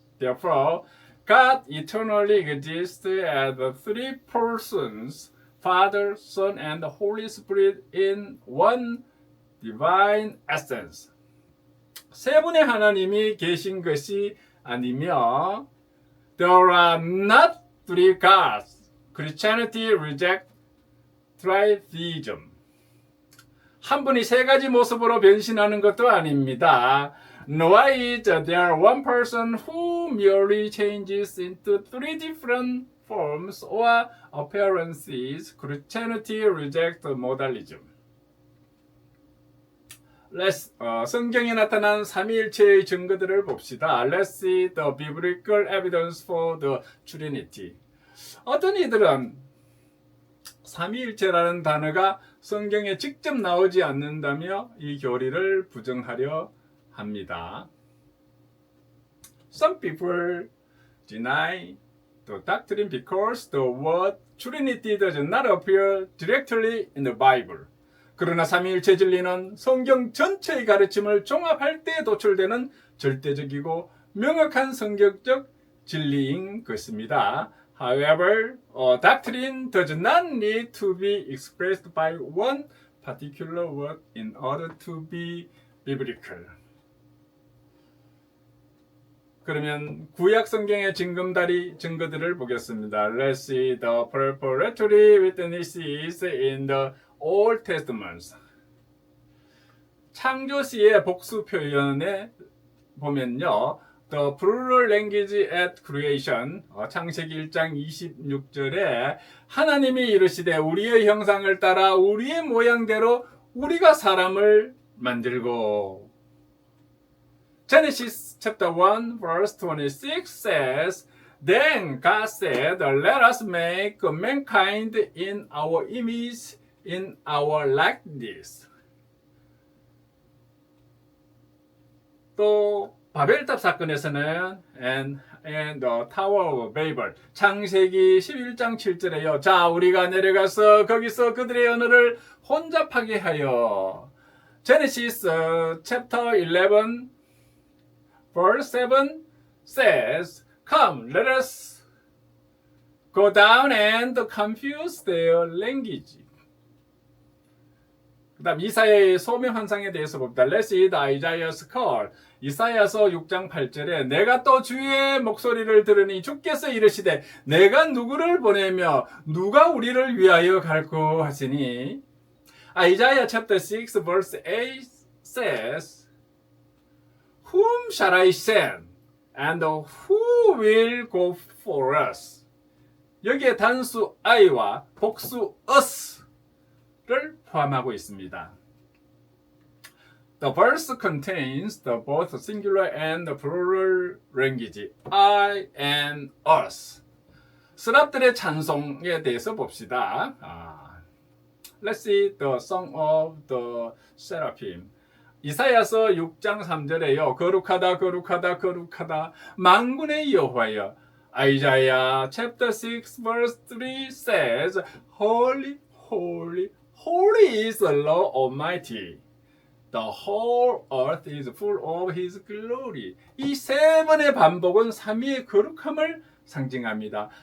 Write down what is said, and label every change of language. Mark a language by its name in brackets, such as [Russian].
[English] Therefore, God eternally exists as the three persons, Father, Son, and the Holy Spirit in one divine essence. [Korean] 세 분의 하나님이 계신 것이 아니며 [English] There are not three gods. Christianity rejects tritheism. [Korean] 한 분이 세 가지 모습으로 변신하는 것도 아닙니다. [English] Nor is there one person who merely changes into three different forms or appearances. Christianity rejects modalism. [Korean] 성경에 나타난 삼위일체의 증거들을 봅시다. [English] Let's see the biblical evidence for the Trinity. [Korean] 어떤 이들은 삼위일체라는 단어가 성경에 직접 나오지 않는다며 이 교리를 부정하려 합니다. [English] Some people deny the doctrine because the word Trinity does not appear directly in the Bible. [Korean] 그러나 삼위일체 진리는 성경 전체의 가르침을 종합할 때 도출되는 절대적이고 명확한 성경적 진리인 것입니다. [English] However, a doctrine does not need to be expressed by one particular word in order to be biblical. [Korean] 그러면 구약 성경의 증거들을 보겠습니다. [English] Let's see the preparatory witnesses in the Old Testament. [Korean] 창조 시의 복수 표현에 보면요. [English] The plural language at creation, [Korean] 창세기 1장 26절에 하나님이 이르시되 우리의 형상을 따라 우리의 모양대로 우리가 사람을 만들고. [English] Genesis chapter 1 verse 26 says, Then God said, Let us make mankind in our image, in our likeness. [Korean] 또 바벨탑 사건에서는 [English] and the Tower of Babel [Korean] 창세기 11장 7절에요. 자, 우리가 내려가서 거기서 그들의 언어를 혼잡하게 하여. [English] Genesis chapter 11 verse 7 says, Come, let us go down and confuse their language. [Korean] 그 다음 이사야의 소명 환상에 대해서 봅니다. [English] Let's read Isaiah's call. [Korean] 이사야서 6장 8절에 내가 또 주의 목소리를 들으니 주께서 이르시되 내가 누구를 보내며 누가 우리를 위하여 갈고 하시니. [English] Isaiah chapter 6 verse 8 says, Whom shall I send? And who will go for us? [Korean] 여기에 단수 I와 복수 us를 포함하고 있습니다. [English] The verse contains the both singular and the plural language, I and us. [Korean] 스랍들의 찬송에 대해서 봅시다. [English] Let's see the Song of the Seraphim. [Korean] 이사야서 6장 3절에요. 거룩하다 거룩하다 거룩하다 만군의 여호와여. [English] Isaiah chapter 6 verse 3 says, Holy, holy, holy is the Lord Almighty. The whole earth is full of His glory. [Korean] 이 세 번의 반복은 삼위의 거룩함을 상징합니다.